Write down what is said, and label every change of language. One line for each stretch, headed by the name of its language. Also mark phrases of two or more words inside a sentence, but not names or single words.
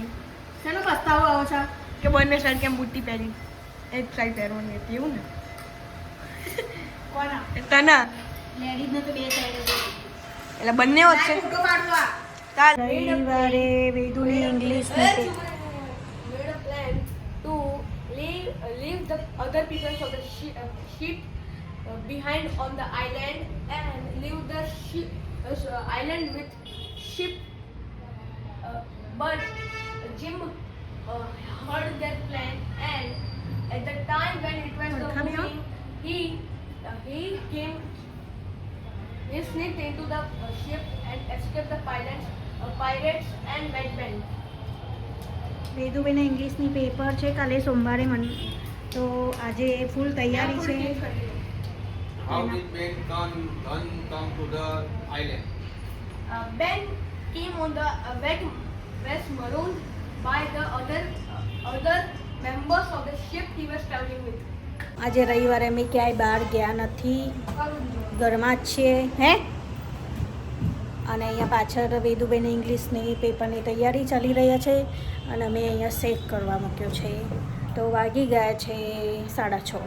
Gujarati: શેનો પસ્તાવો આવો છે કે બંને સાઈડ કેમ બુટ્ટી પહેરી એક સાઈડ પહેરવાની હતી એવું ને કોના તના લેડીઝ ને તો બે સાઈડ એટલે બંને વચ્ચે રવિવારે વેદુની ઇંગ્લિશની
English: made a plan to leave the other people of the ship behind on the island and leave the island with ship but Jim heard their plan and at the time when it was the moving he came. He sneaked into the ship and escaped the pirates and madmen.
Gujarati: વેદુભાઈને ઇંગ્લિશની પેપર છે કાલે સોમવારે મને તો આજે ફૂલ તૈયારી છે.
English: How did Ben come to the island? Ben came on the was marooned by the other members of the ship he was traveling with.
Gujarati: આજે રવિવારે અમે ક્યાંય બહાર ગયા નથી, ઘરમાં જ છીએ હે. અને અહીંયા પાછળ વેદુભાઈને ઇંગ્લિશની પેપરની તૈયારી ચાલી રહ્યા છે અને અમે અહીંયા સેવ કરવા મૂક્યો છે. તો વાગી ગયા છે 6:30.